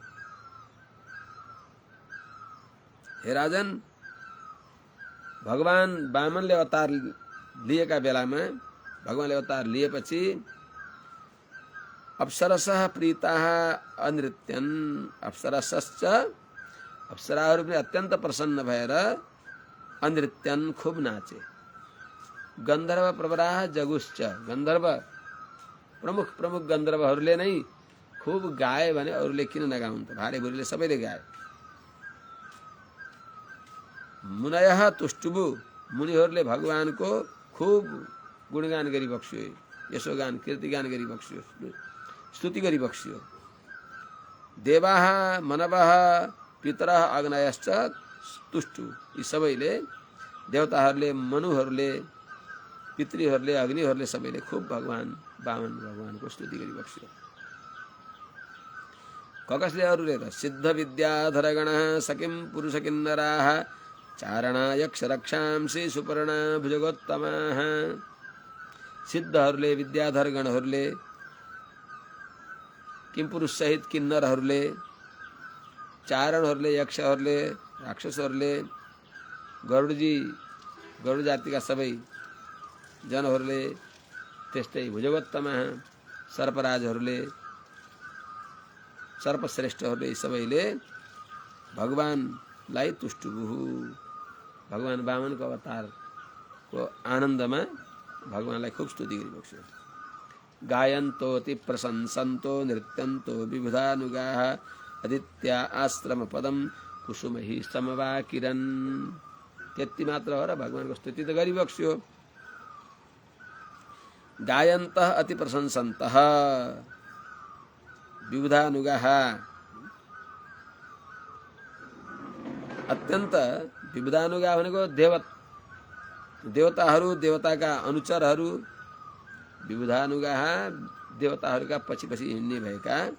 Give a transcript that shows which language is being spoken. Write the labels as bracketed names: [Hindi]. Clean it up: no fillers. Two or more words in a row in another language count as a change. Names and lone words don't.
[Nepali] हे राजन, भगवान वामनले अवतार लिएका बेलामा, भगवानले अवतार लिएपछि [Sanskrit] अप्सरसः प्रीताः अनृत्यन्, अप्सरसश्च, [Nepali] अप्सराहरू पनि अत्यन्त प्रसन्न भएर अनृत्यन् खूब नाचे। [Sanskrit] गन्धर्व प्रवराः जगुश्च, [Nepali] गन्धर्व प्रमुख प्रमुख गन्धर्वहरूले नै खूब गाए भने अरूले किन नगाउन् त, भारे भुरीले सबैले गाए। [Sanskrit] मुनयः तुष्टुबु, मुनिहरूले भगवानको खूब गुणगान गरी बक्सियो, यशोगान कीर्तिगान गरी बक्सियो, स्तुति गरी बक्सियो। देवाः मनवः पितरः अग्नयश्च तुष्टु, [Nepali] यी सबैले, देवताहरूले, मनुहरूले, पितृहरूले, अग्निहरूले सबैले खूब भगवान वामन भगवानको स्तुति गरी बक्सियो। कसले अरूले त [Sanskrit] सिद्ध विद्याधरगणः सकिं पुरुष किन्नराः चारणा यक्ष रक्षांसि सुपर्णा भुजगोत्तमाः। [Nepali] सिद्धहरूले विद्याधर गणहरूले किम पुरुष सहित किन्नरहरूले चारणहरूले यक्षहरूले राक्षसहरूले गरुड जातिका सबै जनहरूले त्यस्तै भुजगोत्तमा सर्पराजहरूले सर्पश्रेष्ठहरूले यी सबैले भगवानलाई तुष्टुभुः भगवान वामनको अवतारको आनन्दमा भगवानलाई खूब स्तुति गरिरहेको छ। [Sanskrit] गायन्तोति प्रशंसन्तो नृत्यन्तो विबुधानुगाः अदित्या आश्रम पदम कुसुमहि समवाकिरन्। [Nepali] त्यति मात्र हो र भगवानको स्तुति त गरिबक्स्यो। [Sanskrit] गायन्तः अति प्रशंसन्तः विबुधानुगाः अत्यन्त विबुधानुगा [Nepali] भनेको देवताहरू देवताका अनुचरहरू विबुधानुगा देवताहरूका पछि पछि हिँड्ने भएका